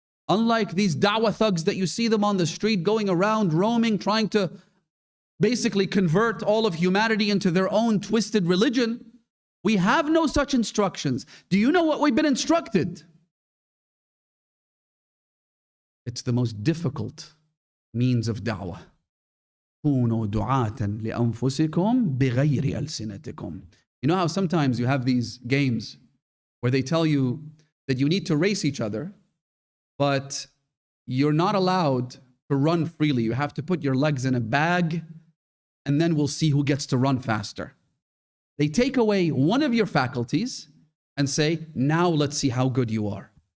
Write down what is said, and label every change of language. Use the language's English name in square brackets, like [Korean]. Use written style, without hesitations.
[English] Unlike these da'wah thugs that you see them on the street going around, roaming, trying to basically convert all of humanity into their own twisted religion, we have no such instructions. Do you know what we've been instructed? It's the most difficult means of da'wah. [Arabic] كونوا دعاة لأنفسكم بغير ألسنتكم. [English] You know how sometimes you have these games where they tell you that you need to race each other, but you're not allowed to run freely. You have to put your legs in a bag, and then we'll see who gets to run faster. They take away one of your faculties and say, now let's see how good you are.